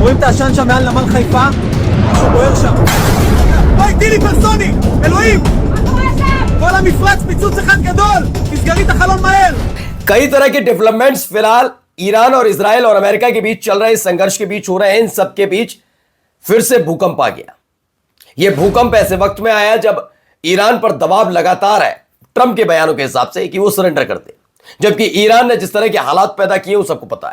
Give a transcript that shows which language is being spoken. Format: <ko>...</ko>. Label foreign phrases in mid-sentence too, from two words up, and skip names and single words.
<he>העשן שם מעל נמל חיפה? משהו בוער שם. אוי, טילי פרסוני! אלוהים! כל המפרץ פיצוץ אחד גדול! תסגרי את החלון מהר!</he> <hi>कई तरह के डेवलपमेंट्स फिलहाल ईरान और इजराइल और अमेरिका के बीच चल रहे संघर्ष के बीच हो रहे हैं। इन सब के बीच फिर से भूकंप आ गया। यह भूकंप ऐसे वक्त में आया जब ईरान पर दबाव लगातार है ट्रंप के बयानों के हिसाब से कि वो सरेंडर कर दे, जबकि ईरान ने जिस तरह के हालात पैदा किए वो सबको पता है।</hi>